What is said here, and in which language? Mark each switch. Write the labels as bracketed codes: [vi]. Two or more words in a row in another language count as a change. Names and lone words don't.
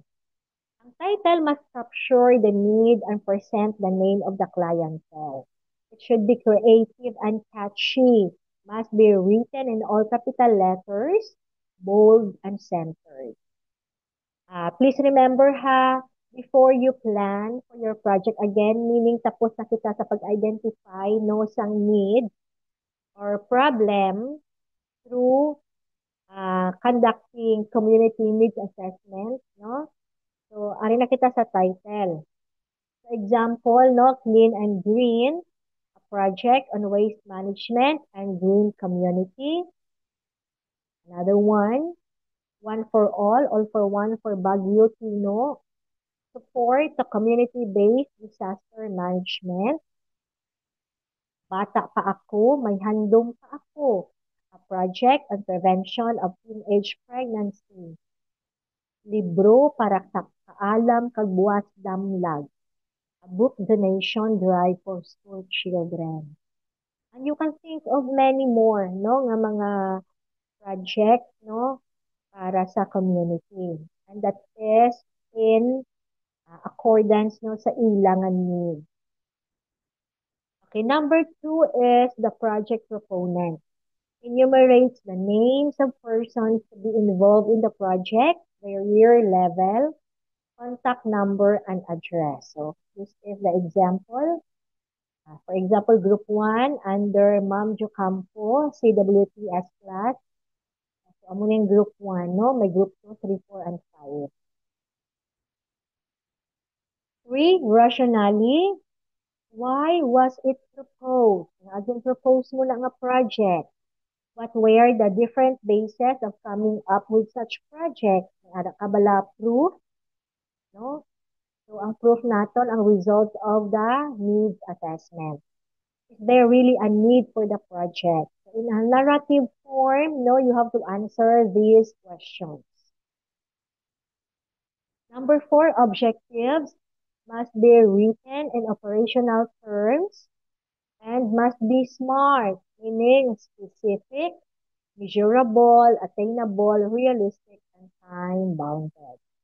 [en] Ang title must capture the need and present the name of the clientele. It should be creative and catchy. Must be written in all capital letters, bold and centered. Please remember ha, before you plan for your project, again, meaning [hil] tapos na kita sa pag-identify no sang [en] need or problem through conducting community needs assessment, no? [hil] So, ari na kita sa title. [en] For example, no, Clean and Green, a project on waste management and green community. Another one for all for one for Baguio Tino, support the community-based disaster management. [hil] Bata pa ako, may handong pa ako, [en] a project on prevention of teenage pregnancy. [hil] Libro para sa kaalam kag buwas damlag. [en] A book donation drive for school children. And you can think of many more, [hil] no, nga mga project, no, para sa community. [en] And that is in accordance, [hil] no, sa ilangan need. [en] Okay, number 2 is the project proponent. Enumerates the names of persons to be involved in the project, their year level, contact number, and address. So, this is the example. For example, Group 1, under Ma'am Jocampo, CWTS class. [hil] So, amo yung Group 1, no? May Group 2, 3, 4, and 5. [en] 3, rationally. Why was it proposed? Again, propose [hil] mo na nga [en] project. What were the different bases of coming up with such project? [hil] Ada ka bala proof? No? So, ang proof naton, ang [en] results of the needs assessment. Is there really a need for the project? So, in a narrative form, no, you have to answer these questions. Number 4, objectives must be written in operational terms and must be SMART, meaning specific, measurable, attainable, realistic, and time-bounded.